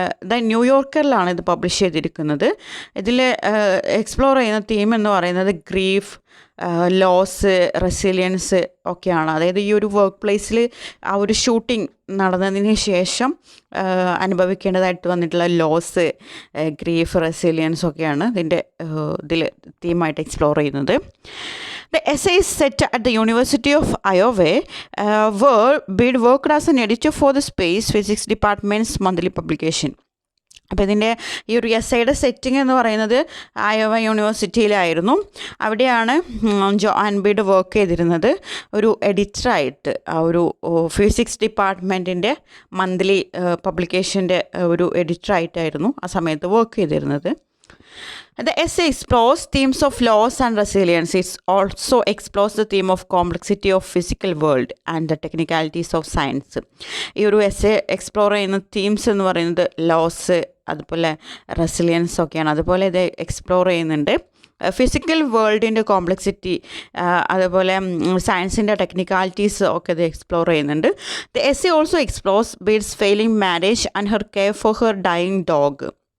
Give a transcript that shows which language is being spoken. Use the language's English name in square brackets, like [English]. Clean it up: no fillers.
[Malayalam] The ന്യൂയോർക്കറിലാണ് ഇത് publish ചെയ്തിരിക്കുന്നത്. ഇതിൽ എക്സ്പ്ലോർ ചെയ്യുന്ന തീം എന്ന് പറയുന്നത് ഗ്രീഫ്, ലോസ്, റെസിലിയൻസ് ഒക്കെയാണ്. അതായത് ഈ ഒരു വർക്ക് പ്ലേസിൽ ആ ഒരു ഷൂട്ടിംഗ് നടന്നതിന് ശേഷം അനുഭവിക്കേണ്ടതായിട്ട് വന്നിട്ടുള്ള ലോസ്, ഗ്രീഫ്, റെസിലിയൻസ് ഒക്കെയാണ് ഇതിൽ തീമായിട്ട് എക്സ്പ്ലോർ ചെയ്യുന്നത്. [English] The essay is set at the University of Iowa, where Bede worked as an editor for the Space Physics Department's monthly publication. [Malayalam] അപ്പോൾ ഇതിൻ്റെ ഈ ഒരു എസ്സേയുടെ സെറ്റിംഗ് എന്ന് പറയുന്നത് അയോവ യൂണിവേഴ്സിറ്റിയിലായിരുന്നു. അവിടെയാണ് ജോആൻ ബീഡ് വർക്ക് ചെയ്തിരുന്നത് ഒരു എഡിറ്ററായിട്ട്. ആ ഒരു ഫിസിക്സ് ഡിപ്പാർട്ട്മെൻറ്റിൻ്റെ മന്ത്ലി പബ്ലിക്കേഷൻ്റെ ഒരു എഡിറ്ററായിട്ടായിരുന്നു ആ സമയത്ത് വർക്ക് ചെയ്തിരുന്നത്. [English] The essay explores themes of loss and resilience. It also explores the theme of complexity of physical world and the technicalities of science. [Malayalam] ഈ ഒരു എസ്സേ എക്സ്പ്ലോർ ചെയ്യുന്ന തീംസ് എന്ന് പറയുന്നത് ലോസ്, അതുപോലെ റെസിലിയൻസ് ഒക്കെയാണ്. അതുപോലെ ഇത് എക്സ്പ്ലോർ ചെയ്യുന്നുണ്ട് ഫിസിക്കൽ വേൾഡിൻ്റെ കോംപ്ലക്സിറ്റി, അതുപോലെ സയൻസിൻ്റെ ടെക്നിക്കാലിറ്റീസ് ഒക്കെ ഇത് എക്സ്പ്ലോർ ചെയ്യുന്നുണ്ട്. [English] The essay also explores Bede's failing marriage and her care for her dying dog.